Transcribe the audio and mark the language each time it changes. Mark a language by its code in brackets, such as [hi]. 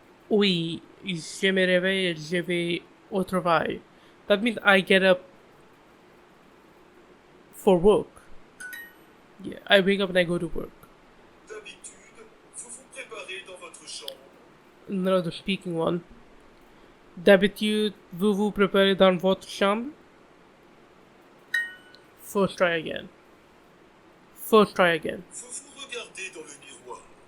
[fr] Oui, je me réveille, je vais au travail. [en] That means I get up for work. Yeah, I wake up and I go to work. [fr] D'habitude, vous vous préparez dans votre chambre. [en] Another speaking one. [fr] D'habitude, vous vous préparez dans votre chambre? [en] First try again. First try again. [fr] Vous vous regardez dans le miroir.